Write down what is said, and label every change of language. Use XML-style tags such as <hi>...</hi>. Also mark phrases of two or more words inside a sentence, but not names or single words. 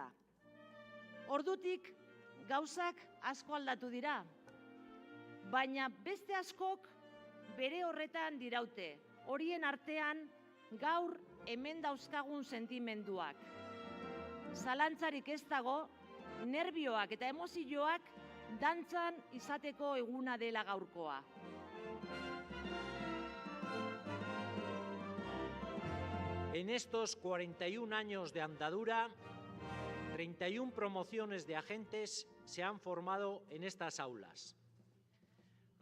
<eu>Ordutik gauzak asko aldatu dira, baina beste askok bere horretan diraute, horien artean gaur hemen dauzkagun sentimenduak. Zalantzarik ez dago, nerbioak eta emozioak dantzan izateko eguna dela gaurkoa.</eu> <es>En estos 41 años de andadura, 31 promociones de agentes se han formado en estas aulas.</es>